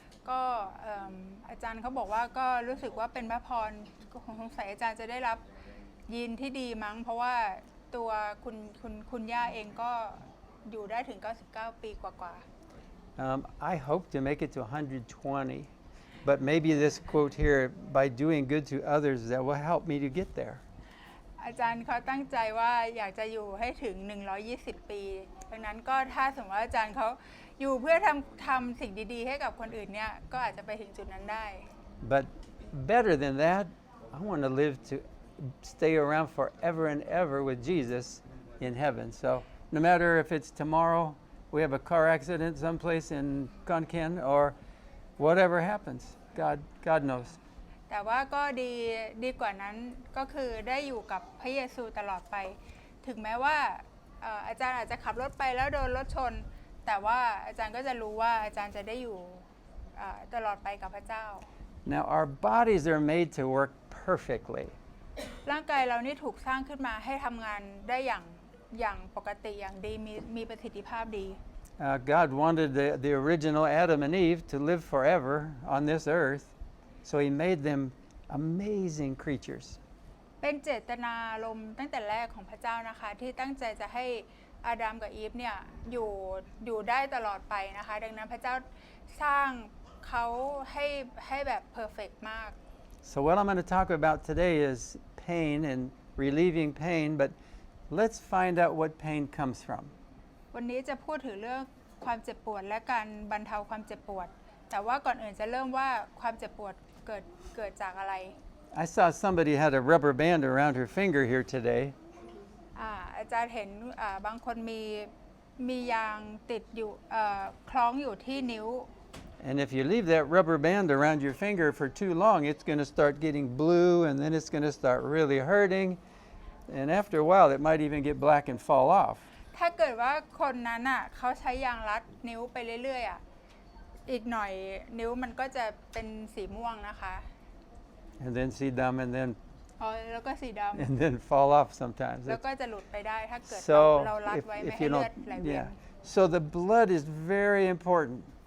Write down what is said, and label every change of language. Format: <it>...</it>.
<th>ก็อาจารย์เขาบอกว่าก็รู้สึกว่าเป็นพระพรสงสัยอาจารย์จะได้รับยีนที่ดีมั้งเพราะว่าตัวคุณย่าเองก็อยู่ได้ถึง99ปีกว่า</th> <en>I hope to make it to 120, but maybe this quote here, by doing good to others, that will help me to get there.</en> <th>อาจารย์เขาตั้งใจว่าอยากจะอยู่ให้ถึง120ปีดังนั้นก็ถ้าสมมติว่าอาจารย์เขาอยู่เพื่อทำสิ่งดีๆให้กับคนอื่นเนี่ยก็อาจจะไปถึงจุดนั้นได้</th> <en>But better than that, I want to live to stay around forever and ever with Jesus in heaven. So no matter if it's tomorrow, we have a car accident someplace in Khon or whatever happens, God knows.</en> <th>แต่ว่าก็ดีกว่านั้นก็คือได้อยู่กับพระเยซูตลอดไปถึงแม้ว่าอาจารย์อาจจะขับรถไปแล้วโดนรถชนแต่ว่าอาจารย์ก็จะรู้ว่าอาจารย์จะได้อยู่ตลอดไปกับพระเจ้า</th> <en>Now our bodies are made to work perfectly.</en> <th>ร่างกายเรานี่ถูกสร้างขึ้นมาให้ทำงานได้อย่างปกติอย่างดีมีประสิทธิภาพดี</th> <en>God wanted the original Adam and Eve to live forever on this earth, so He made them amazing creatures.</en> <th>เป็นเจตนารมณ์ตั้งแต่แรกของพระเจ้านะคะที่ตั้งใจจะให้อาดัมกับอีฟเนี่ยอยู่ได้ตลอดไปนะคะดังนั้นพระเจ้าสร้างเขาให้แบบเพอร์เฟกต์มาก</th> <en>So what I'm going to talk about today is pain and relieving pain, but let's find out what pain comes from.</en> <th>วันนี้จะพูดถึงเรื่องความเจ็บปวดและการบรรเทาความเจ็บปวดแต่ว่าก่อนอื่นจะเริ่มว่าความเจ็บปวดเกิดจากอะไร</th> <en>I saw somebody had a rubber band around her finger here today.</en> <th>อาจารย์เห็นบางคนมียางติดอยู่คล้องอยู่ที่นิ้ว</th> <en>And if you leave that rubber band around your finger for too long, it's going to start getting blue, and then it's going to start really hurting. And after a while, it might even get black and fall off.</en> <th>ถ้าเกิดว่าคนนั้นเขาใช้ยางรัดนิ้วไปเรื่อยๆอีกหน่อยนิ้วมันก็จะเป็นสีม่วงนะคะ</th> <en>And then see them, and then</en> <th>แล้วก็สีดำ</th> <en>and then fall off sometimes.</en> <th>แล้วก็จะหลุดไปได้ถ้าเกิด</th> <en>So</en> <th>เรารัดไว้ไม่</th> <en>if</en> <th>ให้</th> <en>you</en> <th>เลือด</th> <en>don't,</en> <th>ไหลเวียน</th> <en>So the blood is very important.</en>